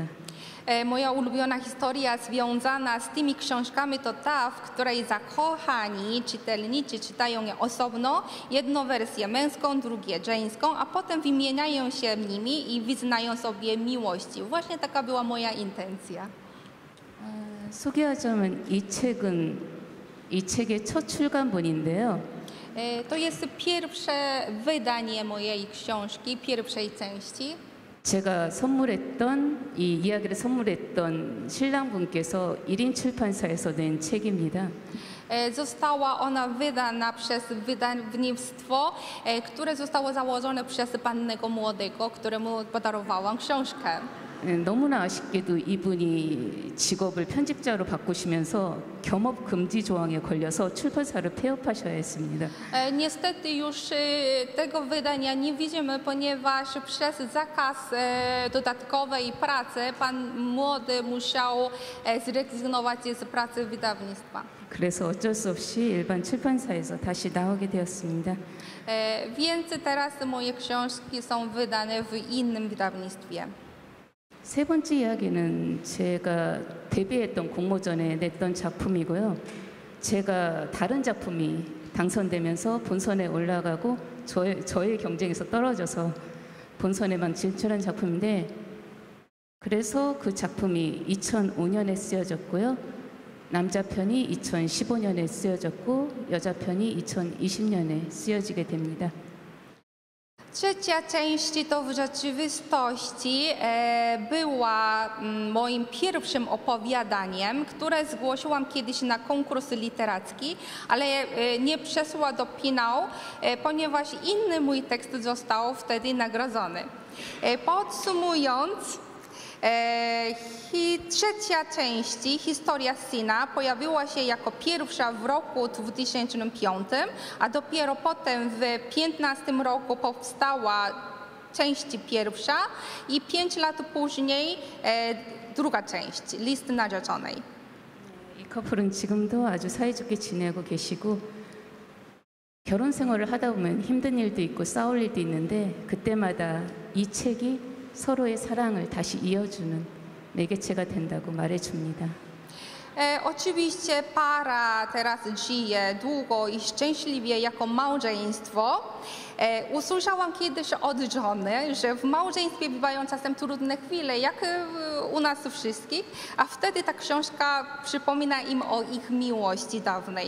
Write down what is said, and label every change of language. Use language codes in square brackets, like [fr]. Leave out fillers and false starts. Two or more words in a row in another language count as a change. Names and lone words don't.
[pl] Moja ulubiona historia związana z tymi książkami to ta, w której zakochani czytelnicy czytają je osobno, jedną wersję męską, drugie żeńską, a potem wymieniają się nimi i wyznają sobie miłości. Właśnie taka była moja intencja. [ko] 소개하자면 이 책의 첫 출간본인데요. [pl] To jest pierwsze wydanie mojej książki, pierwszej części. [ko] 제가 선물했던 이 이야기를 선물했던 신랑분께서 1인 출판사에서 낸 책입니다. [pl] Została ona wydana przez wydawnictwo, które zostało założone przez pannego młodego, któremu podarowałam książkę. [ko] 너무나 아쉽게도 이분이 직업을 편집자로 바꾸시면서 겸업 금지 조항에 걸려서 출판사를 폐업하셔야 했습니다. [pl] Niestety już tego wydania nie widzimy, ponieważ przez zakaz dodatkowej pracy pan młody musiał zrezygnować z pracy wydawnictwa. [ko] 그래서 어쩔 수 없이 일반 출판사에서 다시 나오게 되었습니다. [pl] Więc teraz moje książki są wydane w innym wydawnictwie. [ko] 세 번째 이야기는 제가 데뷔했던 공모전에 냈던 작품이고요. 제가 다른 작품이 당선되면서 본선에 올라가고 저의 경쟁에서 떨어져서 본선에만 진출한 작품인데 그래서 그 작품이 2005년에 쓰여졌고요. 남자 편이 2015년에 쓰여졌고 여자 편이 2020년에 쓰여지게 됩니다. [pl] Trzecia część to w rzeczywistości była moim pierwszym opowiadaniem, które zgłosiłam kiedyś na konkurs literacki, ale nie przeszła do finału, ponieważ inny mój tekst został wtedy nagrodzony. Podsumując, trzecia część, Historia syna, pojawiła się jako pierwsza w roku 2005, a dopiero potem w 2015 roku powstała część pierwsza i 5 lat później druga część, List narzeczonej. [ko] 이 커플은 지금도 아주 사이좋게 지내고 계시고 결혼 생활을 하다 보면 힘든 일도 있고 싸울 일도 있는데 그때마다 이 책이 서로의 사랑을 다시 이어주는 매개체가 된다고 말해줍니다. [pl] Oczywiście para teraz żyje długo i szczęśliwie jako małżeństwo. Usłyszałam kiedyś od żony, że w małżeństwie bywają czasem trudne chwile, jak u nas wszystkich, a wtedy ta książka przypomina im o ich miłości dawnej.